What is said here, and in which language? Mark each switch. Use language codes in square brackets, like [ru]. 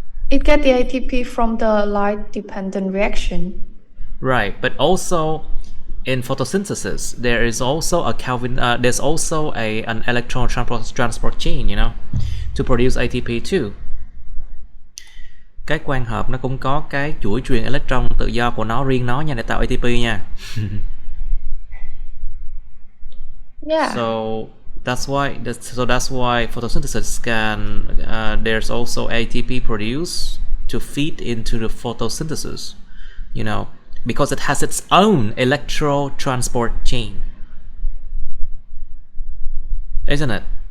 [en] It gets the ATP from the light-dependent reaction. Right, but also in photosynthesis, there is also a there's also an electron transport chain, to produce ATP too. [vi] Cái quang hợp nó cũng có cái chuỗi truyền electron tự do của nó riêng nó nha để tạo ATP nha. [en] Yeah. So that's why photosynthesis there's also ATP produced to feed into the photosynthesis, because it has its own electron transport chain, isn't it?